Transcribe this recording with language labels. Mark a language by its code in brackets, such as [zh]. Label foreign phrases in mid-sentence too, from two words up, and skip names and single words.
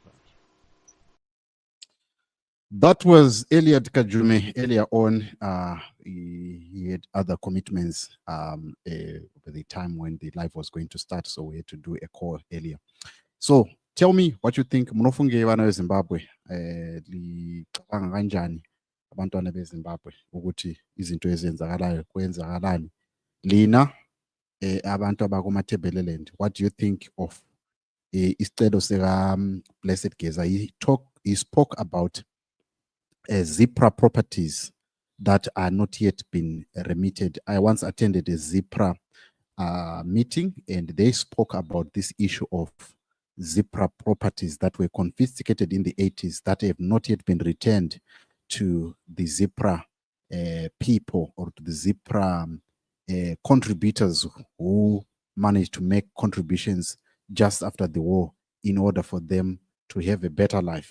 [en] That was Elliot Kajume earlier on. He had other commitments by the time when the live was going to start, so we had to do a call earlier. So tell me what you think. [sn] Mnofunge vana veZimbabwe [nd] licabanga kanjani abantwana beZimbabwe ukuthi izinto ezenzakalayo kwenzakalani. Lina abantu abakumaThebeleland, [en] what do you think of [nd] isicelo sika Blessed Geza? [en] He spoke about Zipra properties that are not yet been remitted. I once attended a Zipra meeting, and they spoke about this issue of Zipra properties that were confiscated in the 80s that have not yet been returned to the Zipra people or to the Zipra contributors who managed to make contributions just after the war in order for them to have a better life.